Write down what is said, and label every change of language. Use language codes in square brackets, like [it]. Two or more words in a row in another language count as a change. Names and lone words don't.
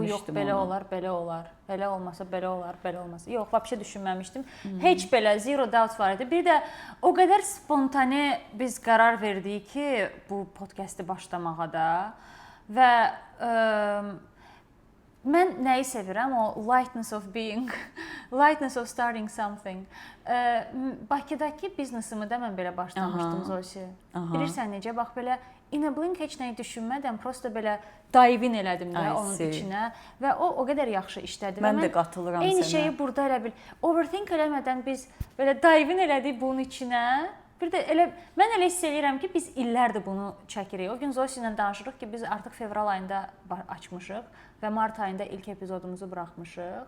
[az] Bu yox, belə olar, belə olar. Belə olmasa, belə olar, belə olmasa. Yox, vəbşə düşünməmişdim. Heç belə [en] zero doubt [az] var idi. Bir də o qədər spontane biz qərar verdik ki, bu podkastı başlamağa da və mən nəyi sevirəm? [en] O lightness of being, lightness of starting something. [az] Bakıdakı biznesimi də mən belə başlamışdım Zosi. Bilirsən necə? Bax belə [en] in a blink [az] heç nəyi düşünmədən prosta belə [en] dive in [az] elədim də onun içinə və o qədər yaxşı işlədi. Mən də qatılıram sənə. Eyni şeyi burada elə bil. Overthink eləmədən biz belə [en] dive in [az] elədik bunun içinə. Bir də mən elə hiss edirəm ki, biz illərdir bunu çəkirik. O gün Zosi ilə danışırıq ki, biz artıq fevral ayında açmışıq və mart ayında ilk epizodumuzu buraxmışıq.